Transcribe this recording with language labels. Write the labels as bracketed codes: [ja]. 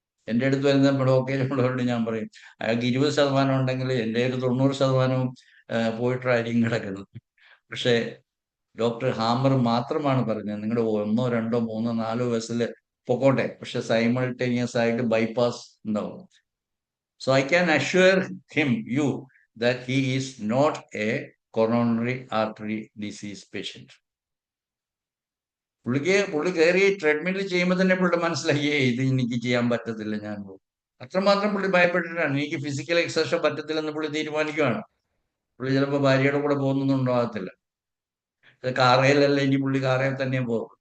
[ml] എൻ്റെ അടുത്ത് വരുന്ന ബ്ലോക്കേജ് ഉള്ളവരോട് ഞാൻ പറയും, അയാൾക്ക് 20% ഉണ്ടെങ്കിൽ എൻ്റെ ഒരു 90%വും പോയിട്ടായിരിക്കും കിടക്കുന്നത്. പക്ഷേ ഡോക്ടർ ഹാമർ മാത്രമാണ് പറഞ്ഞത്, നിങ്ങളുടെ 1, 2, 3, 4 വെസല് പൊക്കോട്ടെ, പക്ഷെ സൈമൾട്ടേനിയസ് ആയിട്ട് ബൈപ്പാസ് ഉണ്ടാവും. [en] So I can assure you that he is not a coronary artery disease patient. [ml] പുള്ളി കയറി ട്രെഡ്മില്ലിൽ ചെയ്യുമ്പോൾ തന്നെ പുള്ളിയുടെ മനസ്സിലായി, ഇത് എനിക്ക് ചെയ്യാൻ പറ്റത്തില്ല, ഞാൻ പോകും. അത്രമാത്രം പുള്ളി ഭയപ്പെട്ടിട്ടാണ്. എനിക്ക് ഫിസിക്കൽ എക്സർഷൻ പറ്റത്തില്ലെന്ന് പുള്ളി തീരുമാനിക്കുകയാണ്. പുള്ളി ചിലപ്പോൾ ഭാര്യയുടെ കൂടെ പോകുന്നൊന്നും ഉണ്ടാകത്തില്ല. കാറയിലല്ല, ഇനി പുള്ളി കാറയിൽ തന്നെ പോകും.